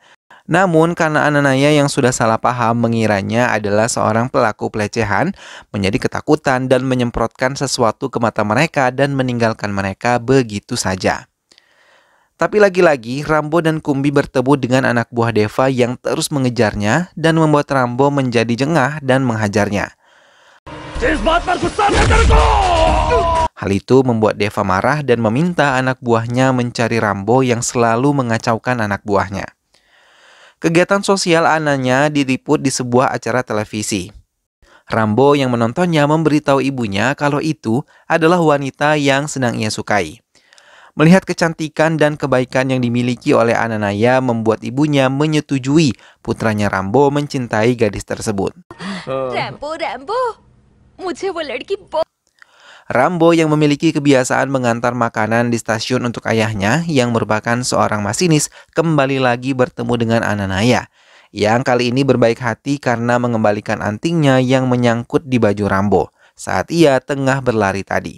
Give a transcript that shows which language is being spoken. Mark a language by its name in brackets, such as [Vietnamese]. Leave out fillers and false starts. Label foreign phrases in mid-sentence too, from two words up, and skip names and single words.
[Indonesian] Namun karena Ananaya yang sudah salah paham mengiranya adalah seorang pelaku pelecehan, menjadi ketakutan dan menyemprotkan sesuatu ke mata mereka dan meninggalkan mereka begitu saja. Tapi lagi-lagi Rambo dan Kumbi bertemu dengan anak buah Deva yang terus mengejarnya dan membuat Rambo menjadi jengah dan menghajarnya. [Hindi] जिस बात पर गुस्सा है तेरे को। [Indonesian] Hal itu membuat Deva marah dan meminta anak buahnya mencari Rambo yang selalu mengacaukan anak buahnya. Kegiatan sosial Ananya diliput di sebuah acara televisi. Rambo yang menontonnya memberitahu ibunya kalau itu adalah wanita yang sedang ia sukai. Melihat kecantikan dan kebaikan yang dimiliki oleh Ananaya membuat ibunya menyetujui putranya Rambo mencintai gadis tersebut. [Hindi] रैम्बो मुझे वो लड़की [Indonesian] Rambo yang memiliki kebiasaan mengantar makanan di stasiun untuk ayahnya yang merupakan seorang masinis kembali lagi bertemu dengan Ananaya yang kali ini berbaik hati karena mengembalikan antingnya yang menyangkut di baju Rambo saat ia tengah berlari tadi.